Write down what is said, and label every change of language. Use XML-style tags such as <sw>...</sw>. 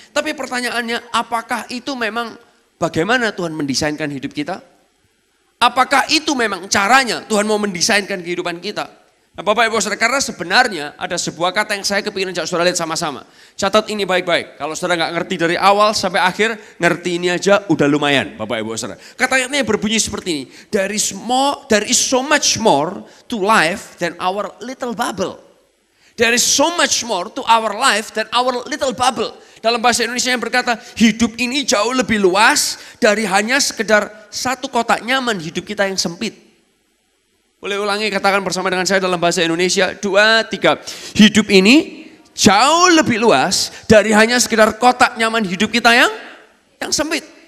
<id>Tapi pertanyaannya, apakah itu memang bagaimana Tuhan mendesainkan hidup kita? Apakah itu memang caranya Tuhan mau mendesainkan kehidupan kita? Nah Bapak Ibu saudara, karena sebenarnya ada sebuah kata yang saya kepingin ajak saudara lihat sama-sama. Catat ini baik-baik. Kalau saudara gak ngerti dari awal sampai akhir, ngerti ini aja udah lumayan Bapak Ibu saudara. Katanya berbunyi seperti ini.</id> <en>There is so much more to life than our little bubble. There is so much more to our life than our little bubble.</en> <id>Dalam bahasa Indonesia yang berkata, hidup ini jauh lebih luas dari hanya sekedar satu kotak nyaman hidup kita yang sempit. Boleh ulangi, katakan bersama dengan saya dalam bahasa Indonesia. 2, 3. Hidup ini jauh lebih luas dari hanya sekedar kotak nyaman hidup kita yang sempit.</id>